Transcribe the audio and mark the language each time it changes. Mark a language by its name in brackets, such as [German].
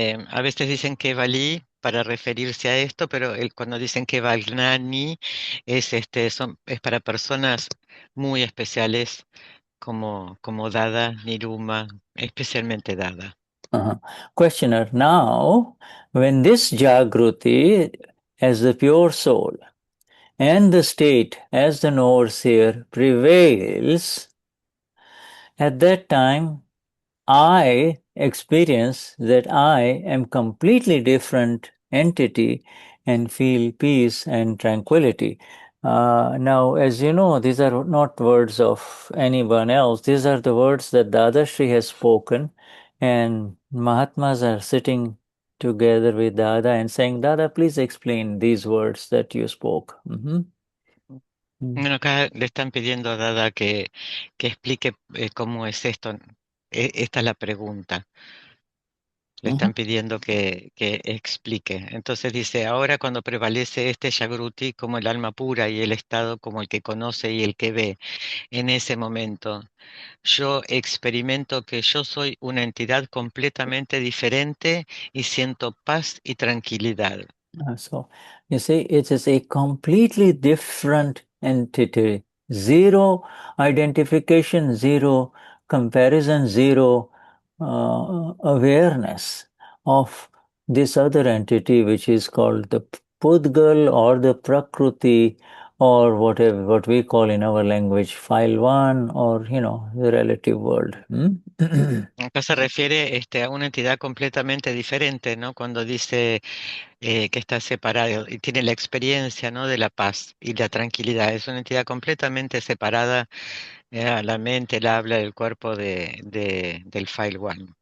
[Spanish] A veces dicen Kevali para referirse a esto, pero cuando dicen Keval Gnani es para personas muy especiales como Dada, Niruma, especialmente Dada. [English] Questioner, now, when this Jagruti as the pure soul and the state as the knower seer prevails, at that time I experience that I am completely different entity and feel peace and tranquility. Now, as you know, these are not words of anyone else. These are the words that Dadashri has spoken, and Mahatmas are sitting together with Dada and saying, Dada, please explain these words that you spoke. [Spanish] Bueno, acá le están pidiendo a Dada que explique cómo es esto. Esta es la pregunta. Le están pidiendo que explique. Entonces dice, ahora cuando prevalece este Jagruti como el alma pura y el estado como el que conoce y el que ve, en ese momento, yo experimento que yo soy una entidad completamente diferente y siento paz y tranquilidad. [English] So, you see, it is a completely different entity. Zero identification, zero comparison, zero awareness of this other entity, which is called the Pudgal or the Prakruti or whatever, what we call in our language file 1, or the relative world. [Spanish] Acá se refiere a una entidad completamente diferente, ¿no? Cuando dice que está separado y tiene la experiencia, ¿no? De la paz y la tranquilidad. Es una entidad completamente separada a la mente, el habla, el cuerpo del file one.